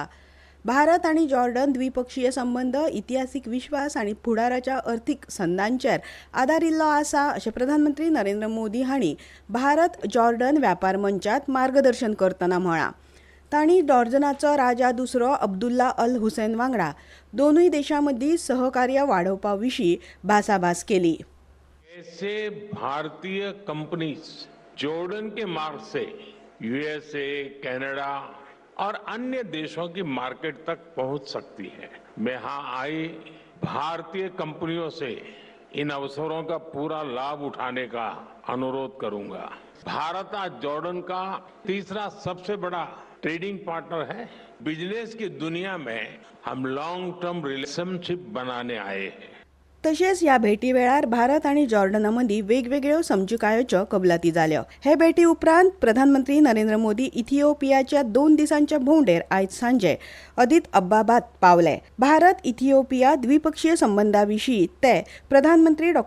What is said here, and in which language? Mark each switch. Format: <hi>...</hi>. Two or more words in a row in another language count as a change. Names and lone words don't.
<kok>भारत आनी जॉर्डन द्विपक्षीय संबंद इतिहासीक विश्वास आनी फुडाराच्या अर्थीक संदांचेर आदारिल्लो आसा अशें प्रधानमंत्री नरेंद्र मोदी हांणी भारत जॉर्डन व्यापार मंचात मार्गदर्शन करतना म्हळां. तांणी जॉर्डनाचो राजा दुसरो अब्दुल्ला अल हुसैन वांगडा दोनूय देशां मदीं सहकार्य वाडोवपा विशीं भासाभास केली.</kok> <hi>ऐसे भारतीय कंपनीज जॉर्डन के मार्ग से यूएसए, कनाडा और अन्य देशों की मार्केट तक पहुंच सकती है. मैं यहाँ आई भारतीय कंपनियों से इन अवसरों का पूरा लाभ उठाने का अनुरोध करूंगा. भारत आज जॉर्डन का तीसरा सबसे बड़ा</hi> <en>trading partner</en> <hi>है. बिजनेस की दुनिया में हम</hi> <en>long term relationship</en> <hi>बनाने आए हैं.</hi> <kok>तशेंच ह्या भेटी वेळार भारत आनी जॉर्डना मदीं वेगवेगळ्यो समजुकायोच्यो कबलाती जाल्यो. हे भेटी उपरांत प्रधानमंत्री नरेंद्र मोदी इथिओपियाच्या 2 दिसांच्या भोंवडेर आयज सांजे अदीस अबाबात पावले. भारत इथिओपिया द्विपक्षीय संबंदां विशीं ते प्रधानमंत्री डॉ.</kok>